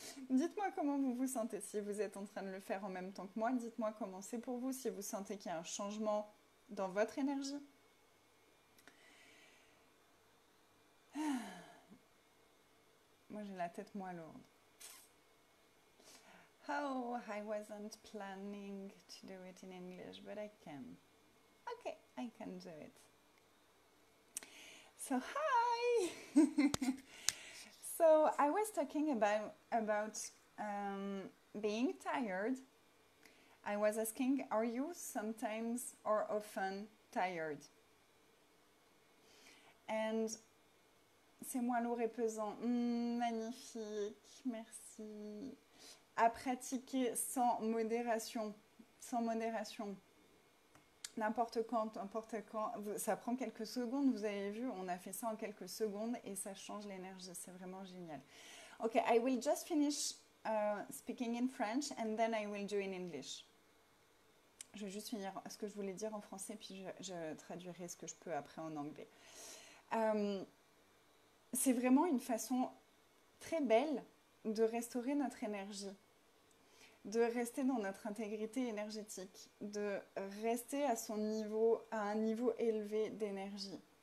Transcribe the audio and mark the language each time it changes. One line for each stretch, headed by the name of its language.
French: Dites-moi comment vous vous sentez si vous êtes en train de le faire en même temps que moi. Dites-moi comment c'est pour vous, si vous sentez qu'il y a un changement dans votre énergie. Moi, j'ai la tête moins lourde.
English: Oh, I wasn't planning to do it in English, but I can. Okay, I can do it. So, hi! So, I was talking about being tired. I was asking, are you sometimes or often tired?
French: And c'est moins lourd et pesant. Magnifique, merci. À pratiquer sans modération. Sans modération. N'importe quand, ça prend quelques secondes, vous avez vu, on a fait ça en quelques secondes et ça change l'énergie, c'est vraiment génial.
English: Ok, I will just finish speaking in French and then I will do in English.
French: Je vais juste finir ce que je voulais dire en français puis je traduirai ce que je peux après en anglais. C'est vraiment une façon très belle de restaurer notre énergie, de rester dans notre intégrité énergétique, de rester à un niveau élevé d'énergie.